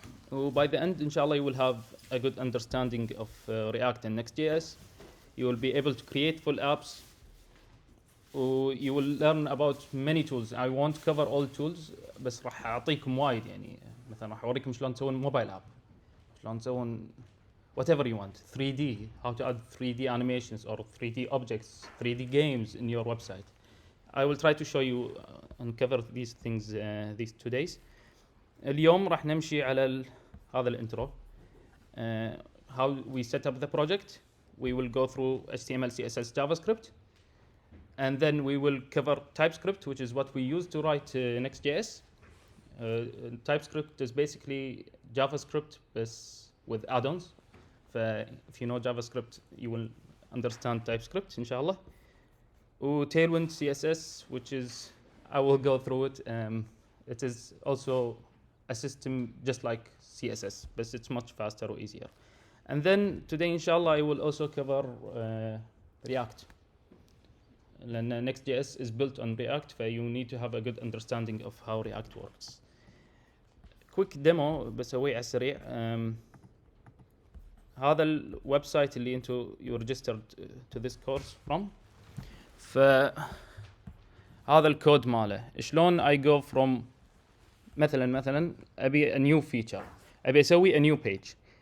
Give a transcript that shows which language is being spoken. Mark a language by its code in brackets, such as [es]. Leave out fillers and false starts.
[en] By the end inshallah you will have a good understanding of React and NextJS. You will be able to create full apps. You will learn about many tools. I won't cover all tools [ar] بس راح أعطيكم وايد يعني. مثلا راح أوريكم شلون تسوون موبايل اب، شلون تسوون [en] whatever you want. 3D, how to add 3D animations or 3D objects, 3D games in your website. I will try to show you and cover these things these 2 days. [ar] اليوم راح نمشي على هذا الانترو. [en] How we set up the project. We will go through HTML, CSS, JavaScript, and then we will cover TypeScript, which is what we use to write NextJS. TypeScript is basically JavaScript with add-ons. If you know JavaScript, you will understand TypeScript, inshallah. Tailwind CSS, which is, I will go through it. It is also a system just like CSS, but it's much faster or easier. And then today, inshallah, I will also cover React. And NextJS is built on React, so you need to have a good understanding of how React works. Quick demo [ar] بسويه على السريع. هذا الويب سايت اللي انتو [en] you registered to this course from. [ar] فهذا الكود ماله. [en] شلون I go from [ar] مثلا ابي [en] a new feature، [ar] ابي اسوي [en] a new page.